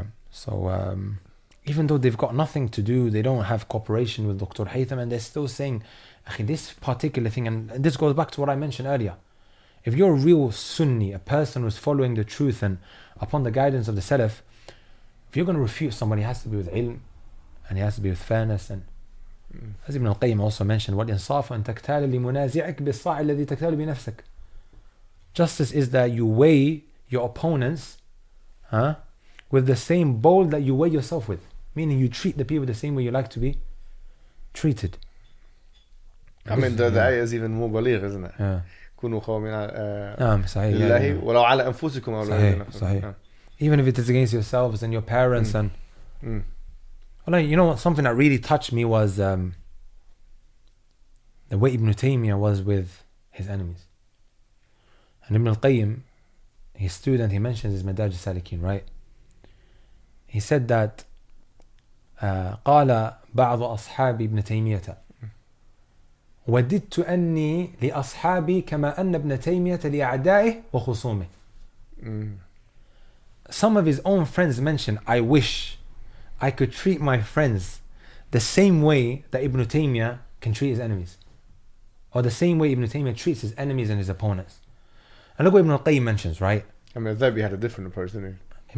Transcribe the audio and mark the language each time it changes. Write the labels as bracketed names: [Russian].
[English] So even though they've got nothing to do, they don't have cooperation with Dr. Haitham, and they're still saying, this particular thing, and this goes back to what I mentioned earlier. If you're a real Sunni, a person who's following the truth and upon the guidance of the Salaf, if you're going to refute somebody, it has to be with ilm, and it has to be with fairness. And as Ibn al-Qayyim also mentioned, [Arabic] وَالْإِنصَافُ أَن تَكْتَالَ لِمُنَازِعِكَ بِالصَّاعِ الَّذِي تَكْتَالُ بِنَفْسِكَ. [English] Justice is that you weigh your opponents with the same bowl that you weigh yourself with. Meaning you treat the people the same way you like to be treated. I mean, the ayah is even more baligh, isn't it? [Arabic] كونوا قوامين لله ولو على أنفسكم أو صحيح. [English] Even if it is against yourselves and your parents. And well, you know what, something that really touched me was the way Ibn Taymiyyah was with his enemies. And Ibn al-Qayyim, his student, he mentions his Madaj al-Salikin, right? He said that [Arabic] قال بعض أصحاب ابن تيمية وددت أني لأصحابي كما أن ابن تيمية لأعدائه وخصومه. [English] Some of his own friends mentioned, I wish I could treat my friends the same way that Ibn Taymiyyah can treat his enemies, or the same way Ibn Taymiyyah treats his enemies and his opponents. And look what Ibn al-Qayyim mentions, right? I mean, Dhabi had a different approach, didn't he?